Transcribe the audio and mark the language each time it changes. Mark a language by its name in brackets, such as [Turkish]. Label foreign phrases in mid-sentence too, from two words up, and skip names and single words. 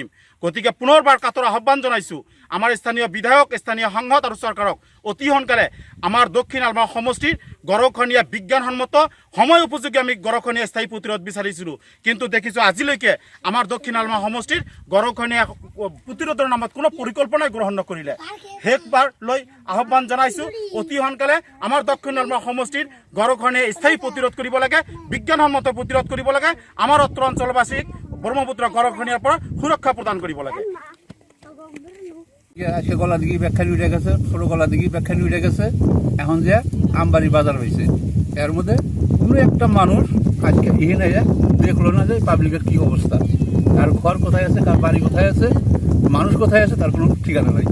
[Assamese] গতিকে পুনৰবাৰ কাতৰ আহ্বান জনাইছোঁ আমাৰ স্থানীয় বিধায়ক, স্থানীয় সাংসদ আৰু চৰকাৰক, অতি সোনকালে আমাৰ দক্ষিণ হালমাৰা সমষ্টিৰ গৰাখহনীয়া বিজ্ঞানসন্মত সময় উপযোগী আমি গৰাখহনীয়া স্থায়ী প্ৰতিৰোধ বিচাৰিছিলোঁ, কিন্তু দেখিছোঁ আজিলৈকে আমাৰ দক্ষিণ হালমাৰা সমষ্টিৰ গৰাখহনীয়া প্ৰতিৰোধৰ নামত কোনো পৰিকল্পনাই গ্ৰহণ নকৰিলে। শেষবাৰ লৈ আহ্বান জনাইছোঁ, অতি সোনকালে আমাৰ দক্ষিণ হালমাৰা সমষ্টিৰ গৰাখহনীয়া স্থায়ী প্ৰতিৰোধ কৰিব লাগে, বিজ্ঞানসন্মত প্ৰতিৰোধ কৰিব লাগে, আমাৰ উত্তৰ অঞ্চলবাসীক ব্ৰহ্মপুত্ৰ গৰাখহনীয়াৰ পৰা সুৰক্ষা প্ৰদান কৰিব লাগে। [Bangla] আজকে গলাডিগি ব্যাখ্যানি উঠে গেছে, ছোট গলাডিগি ব্যাখ্যানি উঠে গেছে, এখন যে আমবাড়ি বাজার হয়েছে, এর মধ্যে কোনো একটা মানুষ আজকে এখানে দেখলো না যে পাবলিকের কি অবস্থা, কার ঘর কোথায় আছে, কার বাড়ি কোথায় আছে, মানুষ কোথায় আছে, তার কোনো ঠিকানা নাই।